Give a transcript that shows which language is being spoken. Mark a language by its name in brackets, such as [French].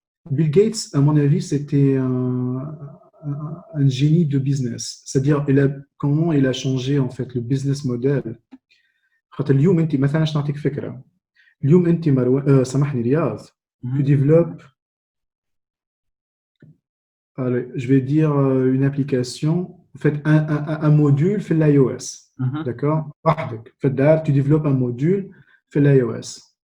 [French] Bill Gates, à mon avis, c'était un génie de business. C'est-à-dire, comment il a changé en fait le business model. [Arabic] خاطر اليوم انت مثلا باش نعطيك فكره. اليوم انت سامحني رياض. [French] Tu développes, allez, je vais dire une application, en fait un module fait l'iOS. D'accord. [Arabic] وحدك في الدار [French] tu développes un module [Arabic] في l'iOS.